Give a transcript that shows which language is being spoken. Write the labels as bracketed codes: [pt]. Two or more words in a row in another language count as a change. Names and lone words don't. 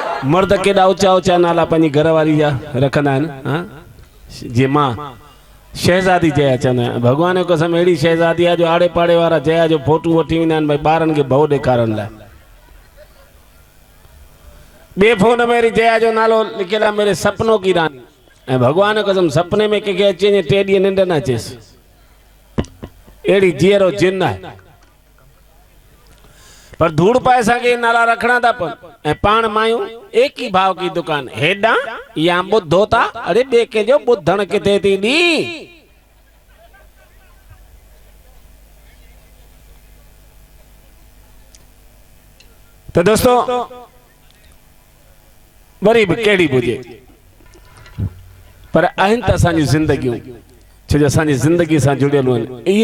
[sd] मर्द केॾा ऊचा ऊचा नाला पंहिंजी घरवारी जा रखंदा आहिनि। हाँ जे मां शहज़ादी जया चवंदा आहिनि। भॻवान जो कसम अहिड़ी शहज़ादी आहे जो आड़े पाड़े वारा जया जो फोटू वठी वेंदा आहिनि भई ॿारनि खे भउ ॾेखारण लाइ। ॿिए फोन में वरी जया जो नालो लिखियल आहे [hi] मेरे सपनों की रानी। [sd] ऐं भॻवान जो कसम सपने में कंहिंखे अची वञे 3 ॾींहं निंड न अचेसि, अहिड़ी जीअरो जिन आहे। पर धूड़ पाए असांखे नाला रखना था पवनि। ऐं पाण मायूं [hi] एक ही भाव की दुकान, [sd] हेॾां या ॿुधो था, अरे ॿिए कंहिंजो ॿुधण किथे थी ॾी। तो दोस्तों वरी भी कहिड़ी बि हुजे पर आहिनि त असांजी ज़िंदगियूं, छो जो असांजी ज़िंदगी सां जुड़ियल आहिनि।